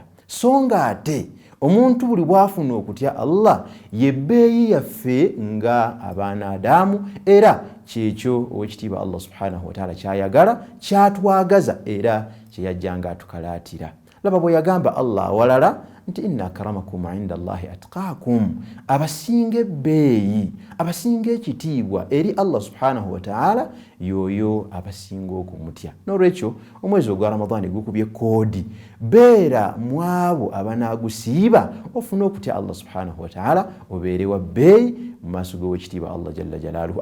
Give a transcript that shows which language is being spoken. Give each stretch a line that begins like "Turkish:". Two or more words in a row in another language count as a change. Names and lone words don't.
Ganda: So nga ate omuntu buli bwafuna okutya Allah yebbeeyi yaffe nga abaana Adamu, era kyekyo owekitiibwa Allah subhanahu wa ta'ala kyayagala, kyatwagaza era kyeyajjanga atukalaatira. Laba bwe yagamba Allah awalala nti
Arabic: إن أكرمكم عند الله أتقاكم,
Ganda: abasinga ebbeeyi, abasinga ekitiibwa eri
Arabic: الله سبحانه وتعالى
Ganda: yoyo abasinga okumutya. N'olwekyo omwezi ogwa Ramadani gukubye koodi, beera mwabo abanaagusiiba ofune okutya
Arabic: الله سبحانه وتعالى,
Ganda: obeere wa bbeeyi mu maaso g'owekitiibwa
Arabic: الله جل جلاله.